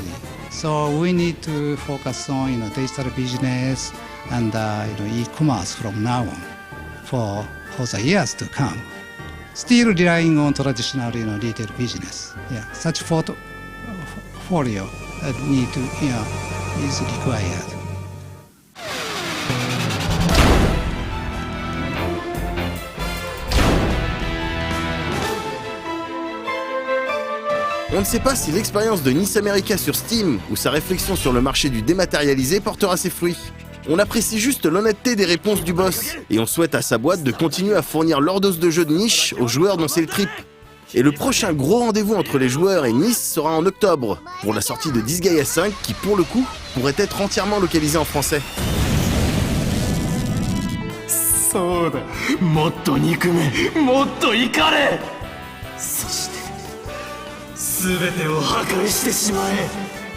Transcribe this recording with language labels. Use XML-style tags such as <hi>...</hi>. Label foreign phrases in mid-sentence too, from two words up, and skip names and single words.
<en>So we need to focus on digital business and e-commerce from now on for the years to come. Still relying on traditional retail business. Yeah, such portfolio need to is required.</en> <fr>On ne sait pas si l'expérience de Nice America sur Steam ou sa réflexion sur le marché du dématérialisé portera ses fruits. On apprécie juste l'honnêteté des réponses du boss, et on souhaite à sa boîte de continuer à fournir leur dose de jeux de niche aux joueurs dont c'est le trip. Et le prochain gros rendez-vous entre les joueurs et Nice sera en octobre, pour la sortie de Disgaea 5 qui, pour le coup, pourrait être entièrement localisé en français.</fr> <ja>そうだ、もっと憎め、もっと怒れ。そして全てを破壊してしまえ。</ja>